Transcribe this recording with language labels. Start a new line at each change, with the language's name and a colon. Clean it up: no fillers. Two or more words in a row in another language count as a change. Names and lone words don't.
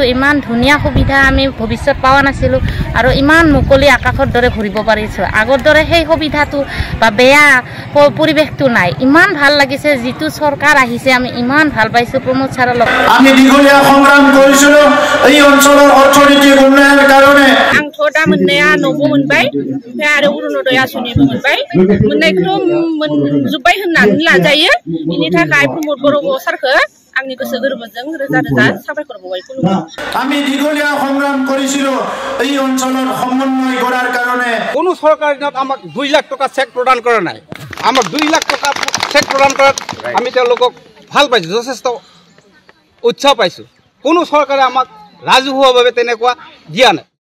Assamese: ইমান ধুনীয়া সুবিধা আমি ভৱিষ্যত পোৱা নাছিলোঁ আৰু ইমান মুকলি আকাশৰ দৰে ঘূৰিব পাৰিছোঁ। আগৰ দৰে সেই সুবিধাটো বা বেয়া পৰিৱেশটো নাই। ইমান ভাল লাগিছে, যিটো চৰকাৰ আহিছে আমি ইমান ভাল পাইছোঁ প্ৰমোদ ছাৰৰ লগত। আমি দীঘলীয়া সংগ্ৰাম কৰিছিলোঁ এই অঞ্চলৰ অৰ্থনৈতিক উন্নয়নৰ কাৰণে।
Bodo: आंथ' दा मोननाया न'बो मोनबाय, ओमफ्राय आरो अरुणोदय आसनिबो मोनबाय। मोननायखौथ' मोनजोब्बाय होननानै लाजायो। बेनि थाखाय प्रमोद बर' सारखौ आंनि गोसो गोरबोजों रोजा रोजा साबायखर बावबाय खुलुमो।
Assamese: আমি দীঘলীয়া সংগ্ৰাম কৰিছিলোঁ এই অঞ্চলত সমন্বয় কৰাৰ কাৰণে। কোনো চৰকাৰে আমাক 2 লাখ টকা চেক প্ৰদান কৰা নাই। আমাক 2 লাখ টকা চেক প্ৰদান কৰাত আমি তেওঁলোকক ভাল পাইছোঁ, যথেষ্ট উৎসাহ পাইছোঁ। কোনো চৰকাৰে আমাক ৰাজহুৱাভাৱে তেনেকুৱা দিয়া নাই।